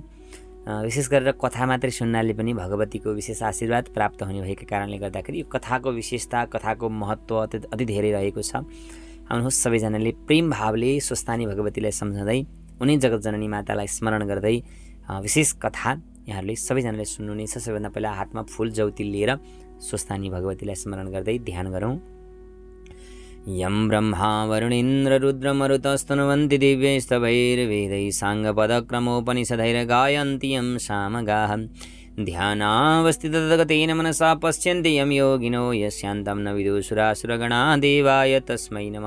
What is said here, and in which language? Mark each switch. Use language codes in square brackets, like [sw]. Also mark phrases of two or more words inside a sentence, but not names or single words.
[ne] विशेष गरेर कथा मात्रै सुन्नाले पनि भगवतीको विशेष आशीर्वाद प्राप्त हुने भएको कारणले गर्दाखेरि यो कथाको विशेषता, कथाको महत्त्व अति धेरै रहेको छ। आउनुहोस् सबैजनाले प्रेम भावले स्वस्थानी भगवतीलाई सम्झँदै उनी जगतजननी मातालाई स्मरण गर्दै विशेष कथा यहाँहरूले सबैजनाले सुन्नुहुनेछ। सबैभन्दा पहिला हातमा फूल ज्योति लिएर स्वस्थानी भगवतीलाई स्मरण गर्दै ध्यान गरौँ। [sa] यं ब्रह्मा वरुणेन्द्र रुद्रमरुतस्तनुवन्ति दिव्यैस्तवैर्वेदैः साङ्गपदक्रमोपनिषदैर्गायन्ति यं सामगाः ध्यानावस्थितगतेन मनसा पश्यन्ति यं योगिनो यस्यान्तं न विदुषुरासुरगणा देवाय तस्मै नमः।